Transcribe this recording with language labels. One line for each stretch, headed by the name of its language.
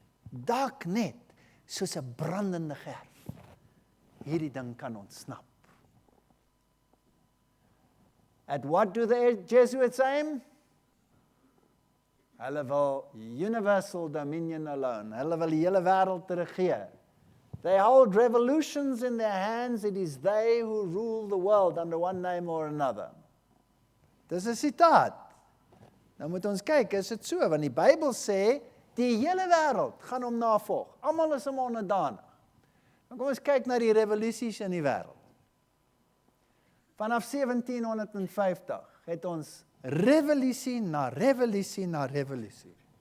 Afrikaans: Dalk net soos 'n brandende gerf hierdie ding kan ontsnap.
English: At what do the Jesuits aim?
Afrikaans: Hulle wil
English: universal dominion alone.
Afrikaans: Hulle wil die hele wêreld regeer.
English: They hold revolutions in their hands. It is they who rule the world under one name or another.
Afrikaans: Dis 'n sitaat. Nou moet ons kyk, is dit so? Want die Bybel sê, die hele wêreld gaan hom navolg. Almal is hom onderdanig. Dan kom ons kyk na die revolusies in die wêreld. Vanaf 1750 het ons revolusie na revolusie na revolusie.